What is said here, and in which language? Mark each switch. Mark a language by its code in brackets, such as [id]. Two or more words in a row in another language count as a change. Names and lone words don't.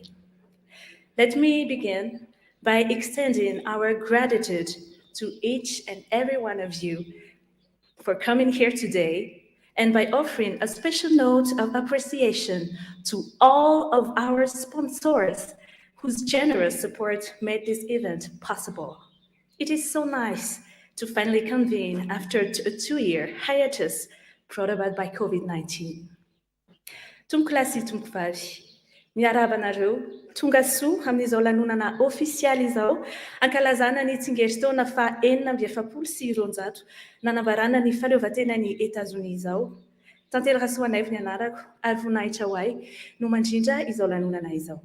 [en] Let me begin by extending our gratitude to each and every one of you for coming here today and by offering a special note of appreciation to all of our sponsors whose generous support made this event possible. It is so nice to finally convene after a 2-year hiatus brought about by COVID-19. [mg] Tumklasi tumkvavy, miarahaba anareo, tonga soa amin'izao lanonana ofisialy izao, ankalazana ny tsingeritaona fa 470 nanambarana ny fahaleovantenan'i Etazonia izao. Tantely Rasoanaivo ny anarako, ary voninahitra ho ahy no mandrindra izao lanonana izao.